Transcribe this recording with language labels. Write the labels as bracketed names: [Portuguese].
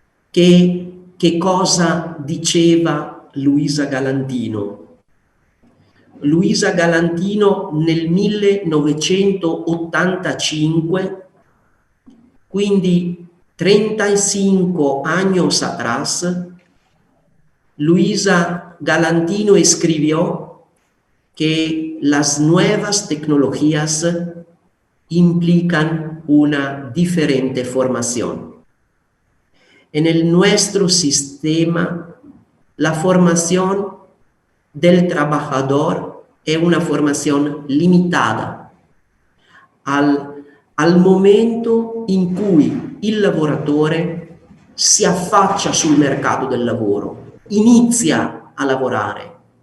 [Italian] Che cosa diceva Luisa Galantino? [Spanish] Luisa Galantino [Italian] nel 1985, quindi [Spanish] 35 años atrás, Luisa Galantino escribió que las nuevas tecnologías implican una diferente formación. En nuestro sistema, la formación del trabajador [Italian] è una formazione limitata al momento in cui il lavoratore si affaccia sul mercato del lavoro, inizia a lavorare.